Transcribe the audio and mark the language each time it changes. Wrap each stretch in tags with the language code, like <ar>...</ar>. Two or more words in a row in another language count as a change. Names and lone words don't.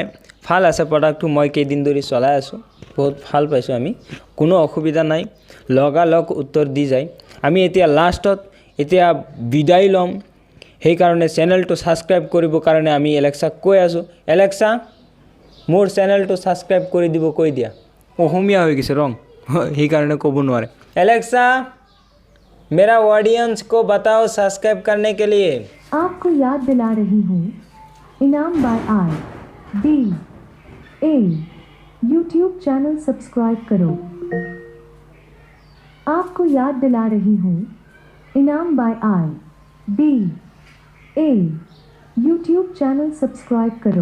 <as>ভাল আছে প্ৰডাক্টটো, মই কেইদিন ধৰি চলাই আছোঁ, বহুত ভাল পাইছোঁ আমি, কোনো অসুবিধা নাই, লগালগ উত্তৰ দি যায়। আমি এতিয়া লাষ্টত বিদায় ল'ম, সেইকাৰণে</as> <en>channel subscribe</en> <as>কৰিবৰ কাৰণে আমি এলেক্সাক কৈ আছোঁ, এলেক্সা মোৰ</as> <en>channel subscribe</en> <as>কৰি দিব, কৈ দিয়া। অসমীয়া হৈ গৈছে ৰং, সেইকাৰণে ক'ব নোৱাৰে।</as> <hi>एलेक्सा मेरा ऑडियंस को बताओ सब्सक्राइब करने के लिए। आपको याद दिला रही हूँ, इनाम बाय IBA</hi> <en>YouTube channel subscribe</en> <hi>करो। आपको याद दिला रही हूँ, इनाम बाय IBA</hi> <en>YouTube channel subscribe</en> <hi>करो।</hi>